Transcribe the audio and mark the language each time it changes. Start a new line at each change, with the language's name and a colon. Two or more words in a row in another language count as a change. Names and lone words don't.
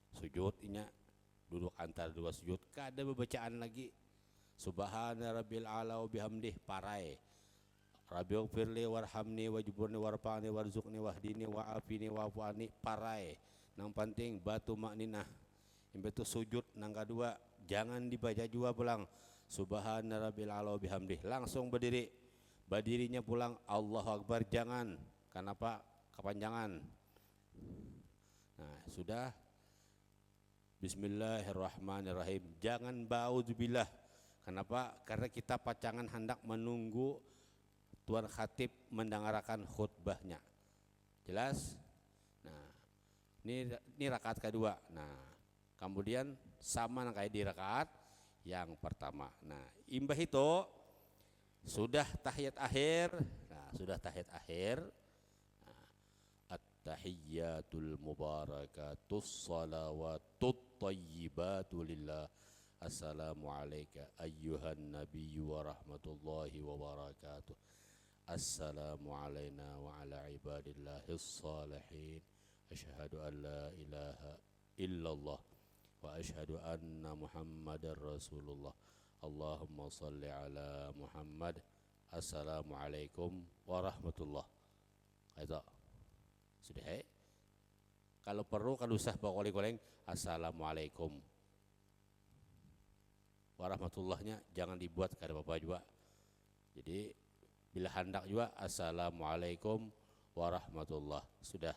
Banjar: sujud inya duduk antara dua sujud kada bacaan lagi
Arabic: سبحان ربي الأعلى وبحمده
Banjar: parai
Arabic: رب اغفر لي وارحمني واجبرني وارفعني وارزقني واهدني وعافني واعف عني
Banjar: parai nang penting batu makninah itu sujud nang kedua jangan dibaca juga pulang
Arabic: سبحان ربي الأعلى وبحمده
Banjar: langsung berdirinya pulang
Arabic: الله أكبر
Banjar: jangan kenapa kepanjangan. Nah, sudah bismillahirrahmanirrahim. Jangan ba'udzubillah. Kenapa? Karena kita pacangan hendak menunggu Tuan Khatib mendengarkan khutbahnya. Jelas? Nah, ini rakaat kedua. Nah, kemudian sama kayak di rakaat yang pertama. Nah, imbah itu sudah tahiyat akhir. Nah, sudah tahiyat akhir.
Arabic: التحيات المباركات الصلوات الطيبات لله. السلام عليك أيها النبي ورحمة الله وبركاته. السلام علينا وعلى عباد الله الصالحين. أشهد أن لا إله إلا الله وأشهد أن محمدا رسول الله. اللهم صل على محمد. السلام عليكم ورحمة الله.
Banjar: Itu sudah kalau perlu kan usah bawa goleng
Arabic: السلام عليكم ورحمة اللهنيا
Banjar: jangan dibuat kada apa-apa juga. Jadi bila hendak juga
Arabic: السلام عليكم ورحمة الله
Banjar: sudah.